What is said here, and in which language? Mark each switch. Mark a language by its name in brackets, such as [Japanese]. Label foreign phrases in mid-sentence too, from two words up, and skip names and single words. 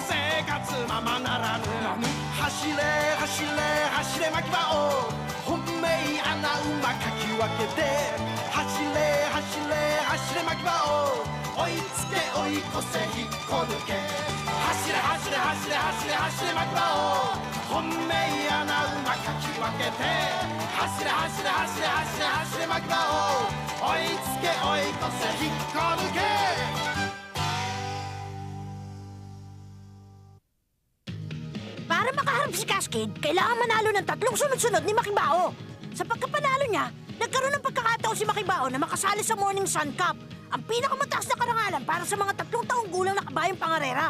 [Japanese] 生活ままならぬ走れ走れ走れ牧場を本命穴馬かき分けて走れ走れ走れ牧場を追いつけ追い越せ引っこ抜け走れ走れ走れ走れ走れ牧場を本命穴馬かき分けて走れ走れ走れ走れ走れ牧場を追いつけ追い越せ引っこ抜け [Filipino] Para makaharap si Cascade, kailangan manalo ng 3 sunod-sunod ni Makibao. Sa pagkapanalo niya, nagkaroon ng pagkakataon si Makibao na makasali sa Morning Sun Cup, ang pinakamataas na karangalan para sa mga 3 taong gulang na kabayang pangarera.